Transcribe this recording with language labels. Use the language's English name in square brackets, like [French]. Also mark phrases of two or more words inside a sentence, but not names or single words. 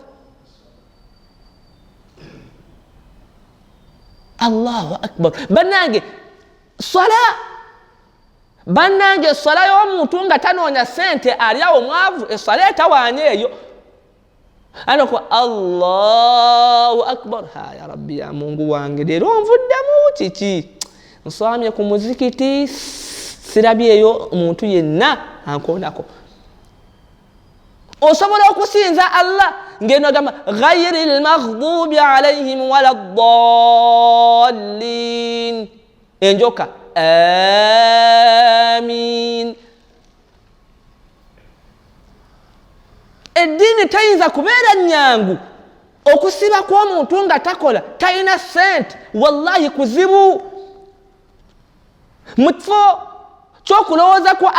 [Arabic] الله أكبر [Ganda] bannange swala y'omuntu nga tanoonya sente ali awo mwavu eswala etawaanye eyo anako [Arabic] الله أكبر يا ربي [Ganda] ya Mungu wange leero onvuddemu kiki nswamye ku muzikiti sirabyeyo omuntu yenna ankoonako osobola okusinza Allah ngeno gamba [Arabic] غير المغضوب عليهم ولا الضالين [Ganda] enjoka amin eddiini tayinza kubeera nnyangu okusiba kw'omuntu nga takola talina sente wallahi kuzibu mu kifo ky'okulowooza kwa